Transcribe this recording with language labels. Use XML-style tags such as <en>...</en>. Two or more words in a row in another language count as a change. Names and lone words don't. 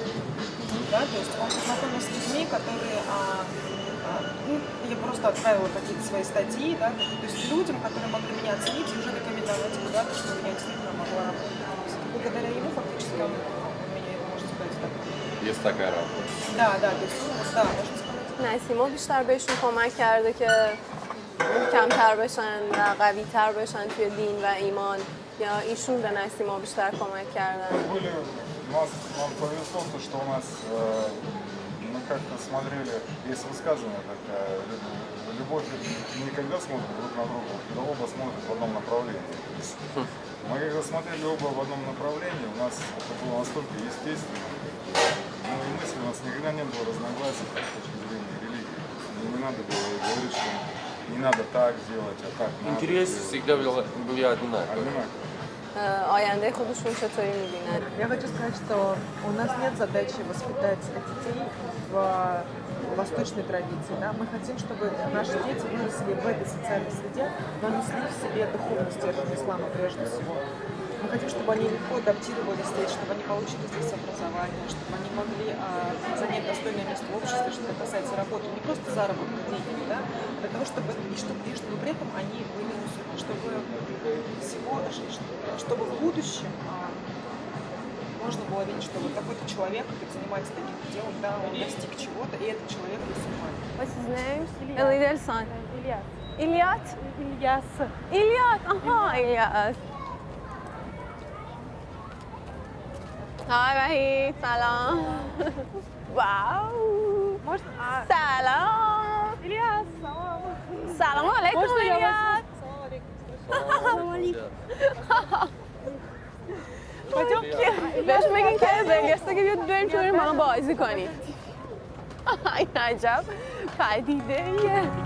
<ru>Да, то есть он познакомился с людьми, которые... я просто отправила какие-то свои статьи, да, то есть людям, которые могли меня оценить и уже рекомендовать куда-то, чтобы я действительно могла работать. Благодаря ему фактически он меня, можно сказать, так. Есть такая работа. Да, то есть, да, можно сказать.</ru> <fa>نسیما بیشتر بهشون کمک کرده که کمتر بشن و قوی‌تر بشن توی دین و ایمان یا ایشون به نسیما بیشتر کمک کردن؟</fa> <ru>Нам повезло, что у нас мы как-то смотрели, есть высказывание такое, любовь не когда смотрят друг на друга, когда оба смотрят в одном направлении. Мы когда смотрели оба в одном направлении, у нас это было настолько естественно. Ну и мысли, у нас никогда не было разногласий с точки зрения религии. Не надо было говорить, что не надо так делать, а так надо. Интерес всегда были одинаковые.</ru> <fa>آینده خودشون چطوری می‌بینن؟</fa> <ru>Я хочу сказать, что у нас нет задачи воспитать детей в восточной традиции. Да? Мы хотим, чтобы наши дети выросли в этой социальной среде, но несли в себе духовный стержень ислама прежде всего. Мы хотим, чтобы они легко адаптировались здесь, чтобы они получили здесь образование, чтобы они могли занять достойное место в обществе, что касается работы, не просто заработной деньги, да, а для того, чтобы при этом они были, чтобы в будущем можно было видеть, что вот такой-то человек, который занимается таким делом, да, он достиг чего-то, и этот человек мусульман.</ru> <en>What's his name? Ilyas. Ilyas. Ilyas. Ilyas. Aha, Ilyas. Hi, Mahi. Salam. Wow. Salam. Ilyas.</en> <ar>سلام عليكم، Ilyas. سلام عليكم.</ar> <fa>بهش بگین که برگسته که بیاد بریم تو ما بازی کنیم. این عجب پدیده ایه.</fa>